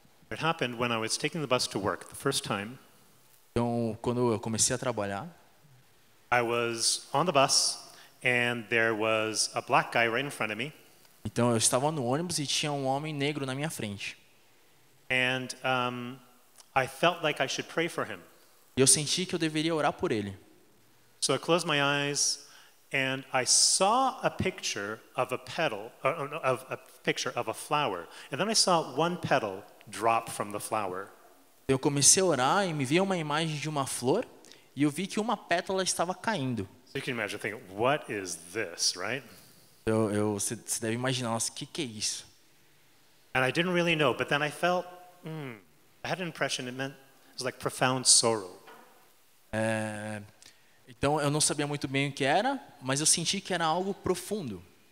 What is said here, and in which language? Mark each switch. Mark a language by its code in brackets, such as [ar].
[en] It happened when I was taking the bus to work the first time. [pt] Então, quando eu comecei a trabalhar, [en] I was on the bus and there was a black guy right in front of me. [pt] então eu estava no ônibus e tinha um homem negro na minha frente. [en] And I felt like I should pray for him. [pt] E eu senti que eu deveria orar por ele. [en] So I closed my eyes and I saw a picture of a petal, of a picture of a flower. And then I saw one petal drop from the flower. [pt] Eu comecei a orar e me veio uma imagem de uma flor e eu vi que uma pétala estava caindo. [en] So you can imagine thinking, what is this, right? [pt] Você deve imaginar, nossa, o que é isso? [en] And I didn't really know, but then I felt, I had an impression it was like profound sorrow. [pt] Então eu não sabia muito bem o que era, mas eu senti que era algo profundo.